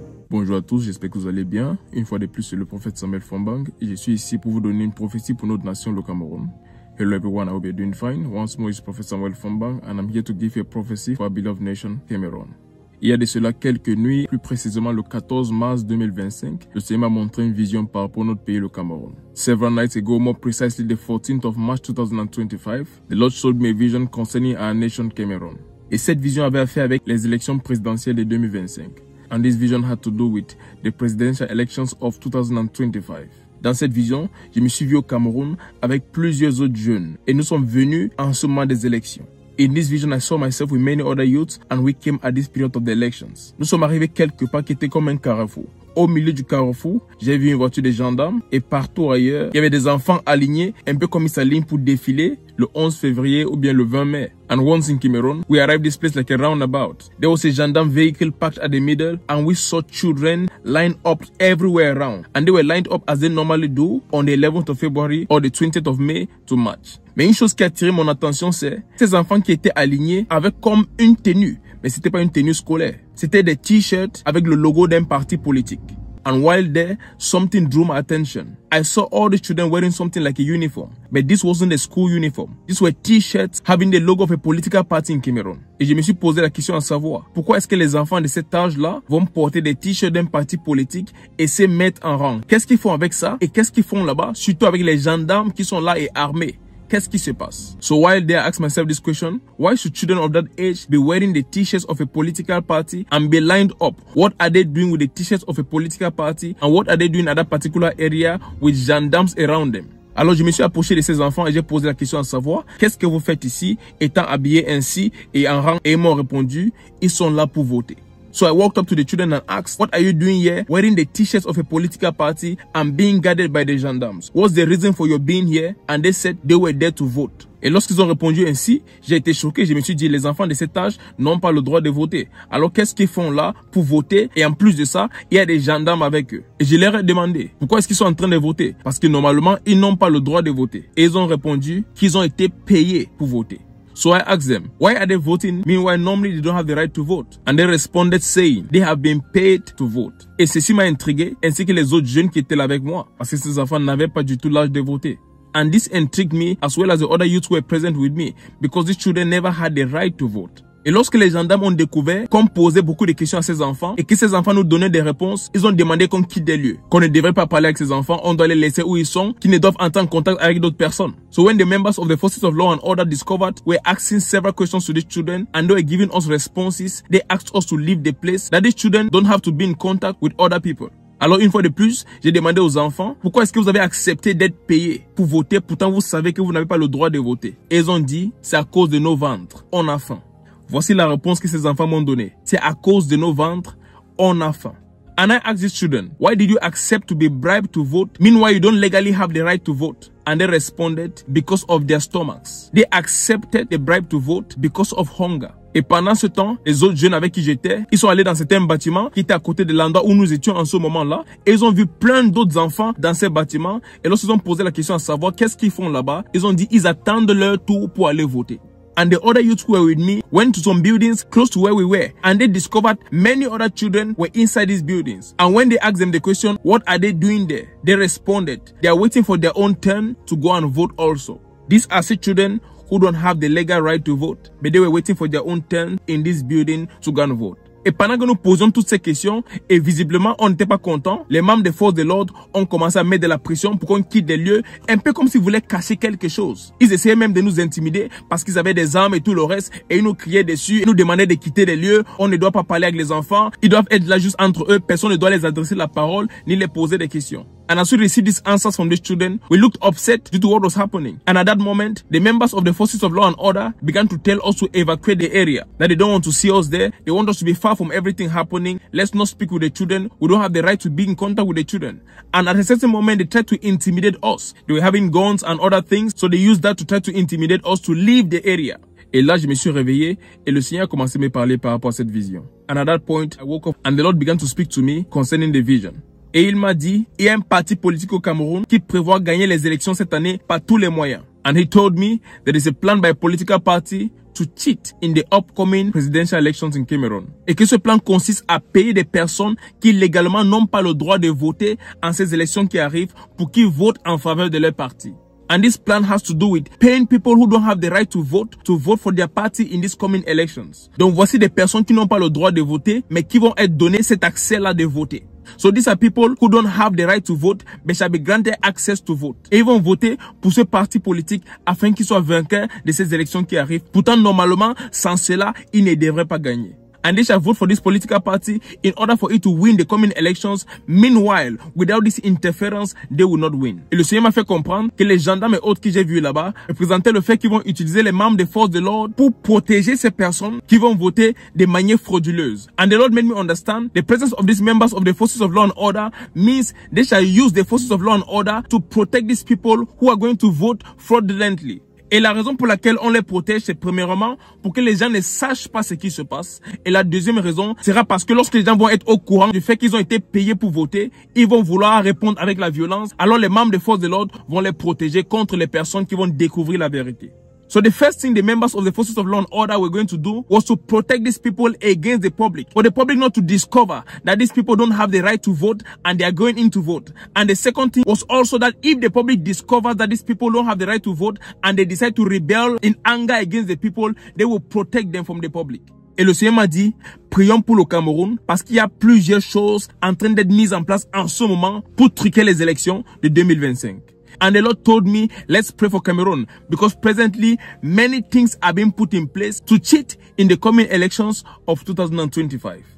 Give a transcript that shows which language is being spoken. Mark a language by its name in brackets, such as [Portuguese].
[French] Bonjour à tous, j'espère que vous allez bien. Une fois de plus, c'est le prophète Samuel Fombang et je suis ici pour vous donner une prophétie pour notre nation, le Cameroun. [English] Hello everyone, I hope you're doing fine. Once more, it's Prophet Samuel Fombang and I'm here to give you a prophecy for our beloved nation, Cameroon. [French] Il y a de cela quelques nuits, plus précisément le 14 mars 2025, le Seigneur m'a montré une vision par rapport à notre pays, le Cameroun. [English] Several nights ago, more precisely the 14th of March 2025, the Lord showed me a vision concerning our nation, Cameroon. [French] Et cette vision avait affaire avec les élections présidentielles de 2025. [English] And this vision had to do with the presidential elections of 2025. [French] Dans cette vision, je me suis vu au Cameroun avec plusieurs autres jeunes et nous sommes venus en ce moment des élections. [English] In this vision, I saw myself with many other youths and we came at this period of the elections. [French] Nous sommes arrivés quelque part qui était comme un carrefour. Au milieu du carrefour, j'ai vu une voiture de gendarmes et partout ailleurs, il y avait des enfants alignés, un peu comme ils s'alignent pour défiler le 11 février ou bien le 20 mai. [English] And once in Cameroon, we arrived this place like a roundabout. There was a gendarme vehicle parked at the middle and we saw children lined up everywhere around. And they were lined up as they normally do on the 11th of February or the 20th of May to march. [French] Mais une chose qui a attiré mon attention, c'est ces enfants qui étaient alignés avec comme une tenue. Mais c'était pas une tenue scolaire. C'était des t-shirts avec le logo d'un parti politique. [English] And while there, something drew my attention. I saw all the children wearing something like a uniform. But this wasn't a school uniform. These were t-shirts having the logo of a political party in Cameroon. [French] Et je me suis posé la question à savoir, pourquoi est-ce que les enfants de cet âge-là vont porter des t-shirts d'un parti politique et se mettre en rang? Qu'est-ce qu'ils font avec ça? Et qu'est-ce qu'ils font là-bas? Surtout avec les gendarmes qui sont là et armés. Qu'est-ce qui se passe? [English] So while there, I asked myself this question, why should children of that age be wearing the t-shirts of a political party and be lined up? What are they doing with the t-shirts of a political party? And what are they doing at that particular area with gendarmes around them? [French] Alors je me suis approché de ces enfants et j'ai posé la question à savoir, qu'est-ce que vous faites ici, étant habillés ainsi et en rang? Et ils m'ont répondu, ils sont là pour voter. [English] So I walked up to the children and asked, what are you doing here wearing the t-shirts of a political party and being guarded by the gendarmes? What's the reason for your being here? And they said they were there to vote. [French] Et lorsqu'ils ont répondu ainsi, j'ai été choqué. Je me suis dit, les enfants de cet âge n'ont pas le droit de voter. Alors qu'est-ce qu'ils font là pour voter? Et en plus de ça, il y a des gendarmes avec eux. Et je leur ai demandé, pourquoi est-ce qu'ils sont en train de voter? Parce que normalement, ils n'ont pas le droit de voter. Et ils ont répondu qu'ils ont été payés pour voter. [English] So I asked them, why are they voting? Meanwhile, normally they don't have the right to vote. And they responded saying, they have been paid to vote. [French] Et ceci m'a intrigué, ainsi que les autres jeunes qui étaient là avec moi. Parce que ces enfants n'avaient pas du tout l'âge de voter. [English] And this intrigued me as well as the other youths who were present with me. Because these children never had the right to vote. [French] Et lorsque les gendarmes ont découvert qu'on posait beaucoup de questions à ces enfants et que ces enfants nous donnaient des réponses, ils ont demandé qu'on quitte les lieux, qu'on ne devrait pas parler avec ces enfants, on doit les laisser où ils sont, qu'ils ne doivent entrer en contact avec d'autres personnes. [English] So when the members of the forces of law and order discovered, we're asking several questions to these children and they were giving us responses. They asked us to leave the place, that these children don't have to be in contact with other people. [French] Alors une fois de plus, j'ai demandé aux enfants, pourquoi est-ce que vous avez accepté d'être payés pour voter, pourtant vous savez que vous n'avez pas le droit de voter? Et ils ont dit, c'est à cause de nos ventres, on a faim. Voici la réponse que ces enfants m'ont donnée. C'est à cause de nos ventres, on a faim. [English] And I asked these children, why did you accept to be bribed to vote? Meanwhile, you don't legally have the right to vote. And they responded, because of their stomachs. They accepted the bribe to vote because of hunger. [French] Et pendant ce temps, les autres jeunes avec qui j'étais, ils sont allés dans certains bâtiments qui étaient à côté de l'endroit où nous étions en ce moment-là. Et ils ont vu plein d'autres enfants dans ces bâtiments. Et lorsqu'ils ont posé la question à savoir qu'est-ce qu'ils font là-bas, ils ont dit ils attendent leur tour pour aller voter. [English] And the other youths who were with me went to some buildings close to where we were. And they discovered many other children were inside these buildings. And when they asked them the question, what are they doing there? They responded, they are waiting for their own turn to go and vote also. These are the children who don't have the legal right to vote. But they were waiting for their own turn in this building to go and vote. [French] Et pendant que nous posions toutes ces questions, et visiblement on n'était pas content, les membres des forces de l'ordre ont commencé à mettre de la pression pour qu'on quitte les lieux, un peu comme s'ils voulaient cacher quelque chose. Ils essayaient même de nous intimider parce qu'ils avaient des armes et tout le reste, et ils nous criaient dessus, ils nous demandaient de quitter les lieux, on ne doit pas parler avec les enfants, ils doivent être là juste entre eux, personne ne doit les adresser la parole, ni les poser des questions. [English] And as we received these answers from these children, we looked upset due to what was happening. And at that moment, the members of the forces of law and order began to tell us to evacuate the area. That they don't want to see us there. They want us to be far from everything happening. Let's not speak with the children. We don't have the right to be in contact with the children. And at a certain moment, they tried to intimidate us. They were having guns and other things. So they used that to try to intimidate us to leave the area. [French] Et là, je me suis réveillé et le Seigneur a commencé à me parler par rapport à cette vision. [English] And at that point, I woke up and the Lord began to speak to me concerning the vision. [French] Et il m'a dit, il y a un parti politique au Cameroun qui prévoit gagner les élections cette année par tous les moyens. [English] And he told me there is a plan by a political party to cheat in the upcoming presidential elections in Cameroon. [French] Et que ce plan consiste à payer des personnes qui légalement n'ont pas le droit de voter en ces élections qui arrivent pour qu'ils votent en faveur de leur parti. [English] And this plan has to do with paying people who don't have the right to vote for their party in these coming elections. [French] Donc voici des personnes qui n'ont pas le droit de voter, mais qui vont être données cet accès-là de voter. [English] So these are people who don't have the right to vote, but shall be granted access to vote. [French] Et ils vont voter pour ce parti politique afin qu'ils soient vainqueurs de ces élections qui arrivent. Pourtant, normalement, sans cela, ils ne devraient pas gagner. [English] And they shall vote for this political party in order for it to win the coming elections. Meanwhile, without this interference, they will not win. [French] Et le Seigneur m'a fait comprendre que les gendarmes et autres que j'ai vus là-bas représentaient le fait qu'ils vont utiliser les membres des forces de l'ordre pour protéger ces personnes qui vont voter de manière frauduleuse. [English] And the Lord made me understand the presence of these members of the forces of law and order means they shall use the forces of law and order to protect these people who are going to vote fraudulently. [French] Et la raison pour laquelle on les protège, c'est premièrement pour que les gens ne sachent pas ce qui se passe. Et la deuxième raison sera parce que lorsque les gens vont être au courant du fait qu'ils ont été payés pour voter, ils vont vouloir répondre avec la violence. Alors les membres des forces de l'ordre vont les protéger contre les personnes qui vont découvrir la vérité. [English] So the first thing the members of the forces of law and order were going to do was to protect these people against the public. For the public not to discover that these people don't have the right to vote and they are going in to vote. And the second thing was also that if the public discovers that these people don't have the right to vote and they decide to rebel in anger against the people, they will protect them from the public. [French] Et le Seigneur m'a dit, prions pour le Cameroun parce qu'il y a plusieurs choses en train d'être mises en place en ce moment pour truquer les élections de 2025. [English] And the Lord told me, let's pray for Cameroon because presently many things are being put in place to cheat in the coming elections of 2025.